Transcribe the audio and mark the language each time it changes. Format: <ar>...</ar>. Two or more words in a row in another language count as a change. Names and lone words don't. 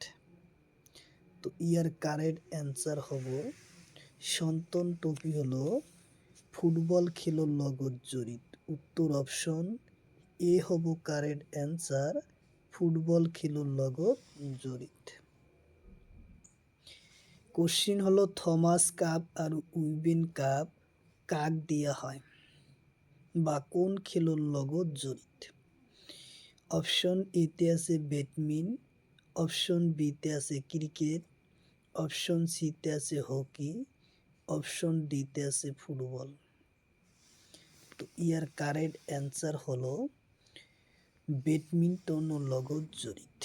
<as>তো ইয়ার</as> <en>correct answer</en> <as>হব সন্তান ট্রফি হলো ফুটবল খেলুর লগত জড়িত। উত্তর</as> <en>option A</en> <as>হব</as> <en>correct answer,</en> <as>ফুটবল খেলুর লগত জড়িত। কোশ্চিন হলো থমাস কাপ আর উইবেন কাপ কাক দিয়া হয় বা কোন খেলুর লগত জড়িত? অপশন এতে আছে ব্যাডমিন, অপশন বিতে আছে ক্রিকেট, অপশন সিতে আছে হকি, অপশন ডিতে আছে ফুটবল। তো ইয়ার</as> <en>correct answer</en> <as>হলো ব্যাডমিন্টনের লগত জড়িত।</as>